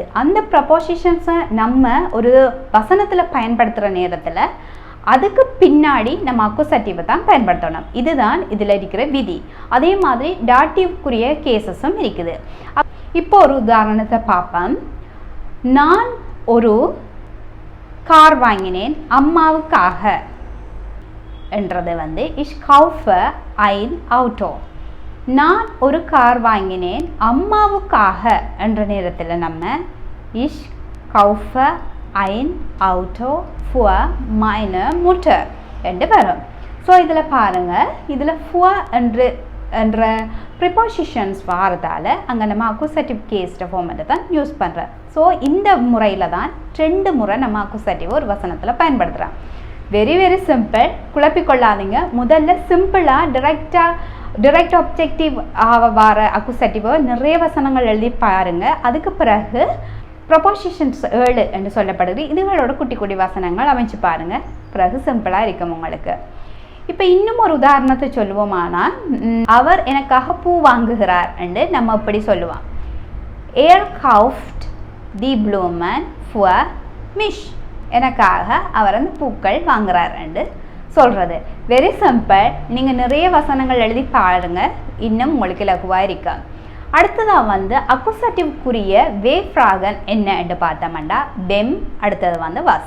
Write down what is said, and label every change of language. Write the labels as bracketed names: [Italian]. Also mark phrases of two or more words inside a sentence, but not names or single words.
[Tamil] அந்த ப்ரப்போசிஷன்ஸை நம்ம ஒரு வசனத்தில் பயன்படுத்துகிற நேரத்தில் அதுக்கு பின்னாடி நம்ம அக்குசட்டிவை தான் பயன்படுத்தணும். இதுதான் இதில் இருக்கிற விதி. அதே மாதிரி டாட்டிவ்க்குரிய கேசஸும் இருக்குது. இப்போ ஒரு உதாரணத்தை பார்ப்போம். நான் ஒரு கார் வாங்கினேன் அம்மாவுக்காக என்றது வந்து [German] ich kaufe ein Auto. [Tamil] நான் ஒரு கார் வாங்கினேன் அம்மாவுக்காக என்ற நேரத்தில் நம்ம [German] ich kaufe ein Auto für meine Mutter [Tamil] என்று வரும். ஸோ இதில் பாருங்கள், இதில் für என்ற ப்ரிப்போசிஷன்ஸ் வாரதால் அங்கே நம்ம அக்குசட்டிவ் [English] case format [Tamil] தான் யூஸ் பண்ணுறோம். ஸோ இந்த முறையில் தான் 2 முறை நம்ம அக்குசட்டிவ் ஒரு வசனத்தில் பயன்படுத்துகிறோம். [English] very very simple, [Tamil] குழப்பிக்கொள்ளாதீங்க. முதல்ல சிம்பிளாக [English] direct objective [Tamil] வர அக்குசட்டிவை நிறைய வசனங்கள் எழுதி பாருங்கள். அதுக்கு பிறகு ப்ரொபோசிஷன்ஸ் 7 என்று சொல்லப்படுது. இதுகளோட குட்டி குட்டி வசனங்கள் அமைச்சு பாருங்கள். பிறகு சிம்பிளாக இருக்கும் உங்களுக்கு. இப்போ இன்னும் ஒரு உதாரணத்தை சொல்லுவோமானால், அவர் எனக்காக பூ வாங்குகிறார் என்று நம்ம இப்படி சொல்லுவோம். [German] Er kauft die Blumen für mich. [Tamil] எனக்காக அவர் அந்த பூக்கள் வாங்குறார் என்று சொல்கிறது. [English] very simple. [Tamil] நீங்கள் நிறைய வசனங்கள் எழுதி பாருங்கள், இன்னும் உங்களுக்கு இலகுவாக இருக்கா. அடுத்ததாக வந்து அக்குசட்டிவ்க்குரிய வேஃப்ராகன் என்ன என்று பார்த்தோம்னா வெம், அடுத்தது வந்து வஸ்.